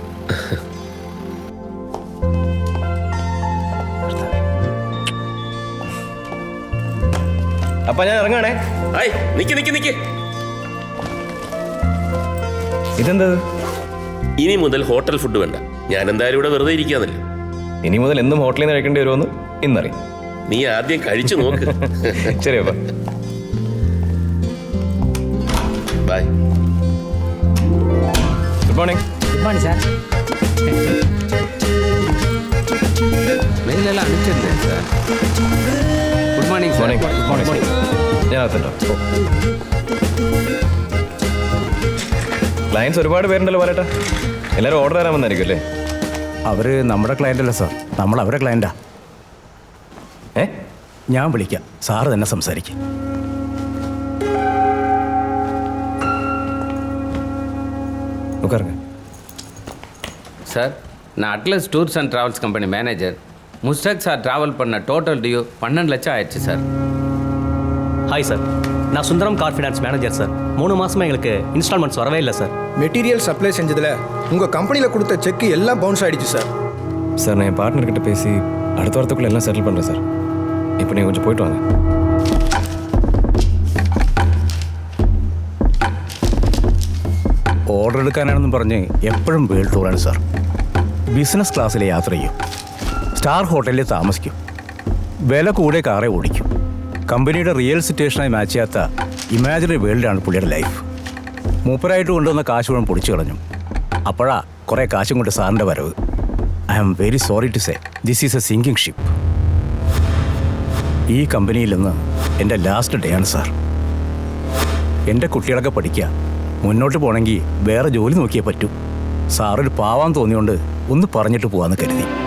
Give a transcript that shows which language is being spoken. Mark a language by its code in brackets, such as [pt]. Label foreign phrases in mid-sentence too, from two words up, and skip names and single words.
[ml] അപ്പ ഞാൻ ഇറങ്ങാണേ. നിക്ക്. ഇതെന്താ? ഇനി മുതൽ [en] hotel food [ml] വേണ്ട. ഞാൻ എന്തായാലും ഇവിടെ വെറുതെ ഇരിക്കാന്നല്ലോ. ഇനി മുതൽ എന്നും ഹോട്ടലിൽ നിന്ന് കഴിക്കേണ്ടി വരുമെന്ന് ഇന്നറിയും. നീ ആദ്യം കഴിച്ചു നോക്ക്. ശരി അപ്പ. ബൈ. [en] good morning. Good morning, sir. [ml] മെയിലെല്ലാം അണിച്ചിരുന്നേ സാർ. [en] good morning. [ml] മോർണിംഗ്. ഞാൻ അകത്തുണ്ടോ? ക്ലയൻസ് ഒരുപാട് പേരുണ്ടല്ലോ പറയട്ടെ. എല്ലാവരും ഓർഡർ തരാൻ വന്നായിരിക്കും അല്ലേ? അവർ നമ്മുടെ ക്ലയൻ്റ് അല്ല സാർ, നമ്മൾ അവരെ ക്ലയൻ്റാ. ഞാൻ വിളിക്കാം, സാറ് തന്നെ സംസാരിക്കും. [ta] சார், நான் அட்லஸ் டூர்ஸ் அண்ட் ட்ராவல்ஸ் கம்பெனி மேனேஜர். முஸ்டாக் சார் ட்ராவல் பண்ண [en] total due [ta] 12 லட்சம் ஆயிடுச்சு சார். ஹாய் சார், நான் சுந்தரம் கார் ஃபினான்ஸ் மேனேஜர் சார். 3 மாதமாக எங்களுக்கு இன்ஸ்டால்மெண்ட்ஸ் வரவே இல்லை சார். [en] material supply [ta] செஞ்சதில் உங்கள் கம்பெனியில் கொடுத்த செக் எல்லாம் பவுன்ஸ் ஆகிடுச்சு சார். சார், நான் என் பார்ட்னர்கிட்ட பேசி அடுத்த வாரத்துக்குள்ளே எல்லாம் செட்டில் பண்ணுறேன் சார். இப்போ நீங்கள் கொஞ்சம் போயிட்டு வாங்க. [ml] ഓർഡർ എടുക്കാനാണെന്നും പറഞ്ഞ് എപ്പോഴും [en] world tourആണ് [ml] സാർ. [en] business classിലെ [ml] യാത്ര ചെയ്യും, [en] star hotelൽ [ml] താമസിക്കും, വില കൂടെ കാറേ ഓടിക്കും. കമ്പനിയുടെ [en] real situationആയി [ml] മാച്ച് ചെയ്യാത്ത [en] imaginary worldആണ് [ml] പുള്ളിയുടെ ലൈഫ്. മൂപ്പരായിട്ട് കൊണ്ടുവന്ന കാശ് മുഴുവൻ പൊടിച്ചു കളഞ്ഞു. അപ്പോഴാ കുറേ കാശും കൊണ്ട് സാറിൻ്റെ വരവ്. [en] I am very sorry to say this is a sinking ship. [ml] ഈ കമ്പനിയിൽ നിന്ന് എൻ്റെ [en] last day [ml] ആണ് സാർ. എൻ്റെ കുട്ടികളൊക്കെ പഠിക്കുക, മുന്നോട്ട് പോകണമെങ്കിൽ വേറെ ജോലി നോക്കിയേ പറ്റൂ. സാറൊരു പാവാൻ തോന്നിയോണ്ട് ഒന്ന് പറഞ്ഞിട്ട് പോവാന്ന് കരുതി.